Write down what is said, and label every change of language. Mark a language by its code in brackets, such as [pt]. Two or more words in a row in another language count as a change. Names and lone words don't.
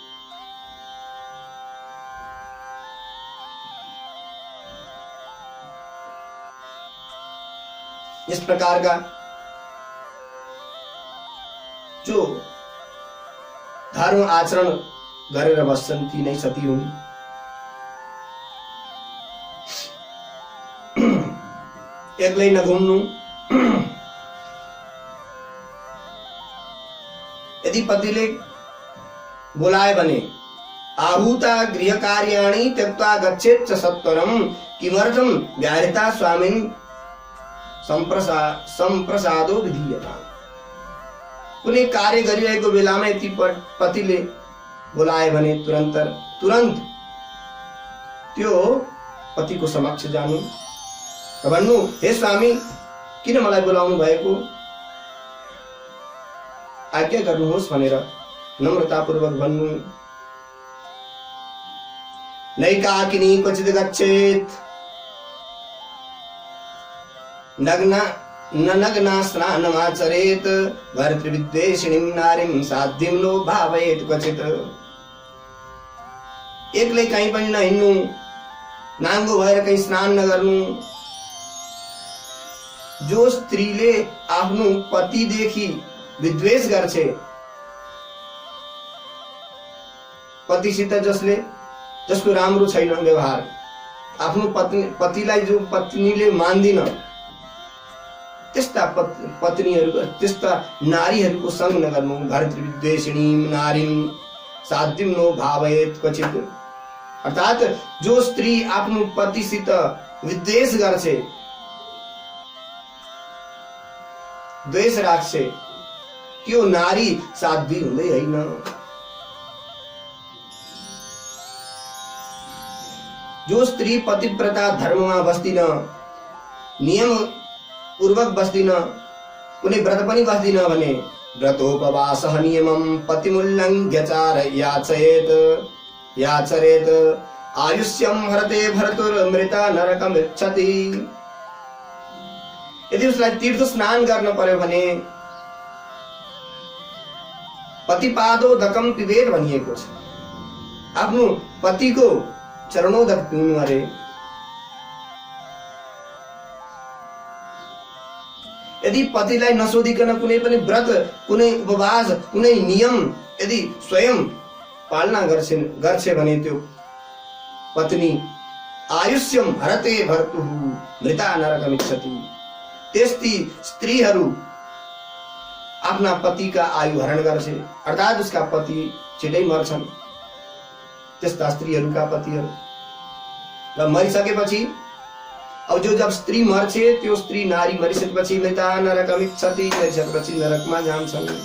[hi] इस प्रकार का [ne] जो धर्म आचरण गरेर बस्छन् ती नै सती हुन्। एक्लै नघुम्नु। यदि पतिले बोलाए भने [sa] आहूता गृह कार्याणि त्यक्त्वा गच्छेत् च सत्वरम किमर्थं व्याहृता स्वामिन् संप्रसादो विधीयता। [ne] कुनै कार्य गरिरहेको बेलामा यदि पतिले बोलाए भने तुरन्त त्यो पतिको समक्ष जानु र भन्नु, हे स्वामी किन मलाई बोलाउनु भएको, आज्ञा गर्नुहोस् भनेर नम्रतापूर्वक भन्नु। [sa] नैकाकिनी क्वचित् गच्छेत् नग्ना स्नानमाचरेत् भर्तृविद्वेषिणीं नारीं साध्यं नो भावयेत् क्वचित्। [ne] एक्लै कहीँ पनि नहिँड्नु, नाङ्गो भएर कहीँ स्नान नगर्नु। जो स्त्रीले आफ्नो पतिदेखि विद्वेष गर्छे, पतिसित जसको राम्रो छैन व्यवहार, आफ्नो पतिलाई जो पत्नीले मान्दिन, त्यस्ता पत्नीहरू त्यस्ता नारीहरूको संग नगर्नु। [sa] भर्तृविद्वेषिणीं नारीं साध्यं नो भावयेत् क्वचित्। [ne] अर्थात जो स्त्री आफ्नो पतिसित विद्वेष गर्छे, द्वेष राख्छे, त्यो नारी साध्वी हुँदै होइन। जो स्त्री पतिव्रता धर्ममा बस्दिन, नियम पूर्वक बस्दिन, कुनै व्रत पनि बस्दिन भने [sa] व्रतोपवासः नियमं पतिमुल्लङ्घ्य याचरेत् आयुष्यं हरते भर्तुर्मृता नरकमिच्छति। [ne] यदि उसलाई तीर्थ स्नान गर्न पर्यो भने [sa] पतिपादोदकम पिबेत [ne] भनिएको छ। आफ्नो पतिको चरणोदक पिउनु अरे। यदि पतिलाई नसोधिकन कुनै पनि व्रत, कुनै उपवास, कुनै नियम यदि स्वयं पालना गर्छे भने त्यो पत्नी [sa] आयुष्यम हरते भर्तुः मृता नरकमिच्छति। [ne] त्यस्ती स्त्रीहरू आफ्ना पतिका आयु हरण गर्छे, अर्थात उसका पति छिटै मर्छन्। त्यस्ता स्त्रीहरूका पतिहरू र मरिसकेपछि अब जब स्त्री मर्छे, त्यो स्त्री नारी मरिसकेपछि [sa] मृता नरकमिच्छति, [ne] मरिसकेपछि नरकमा जान्छन्।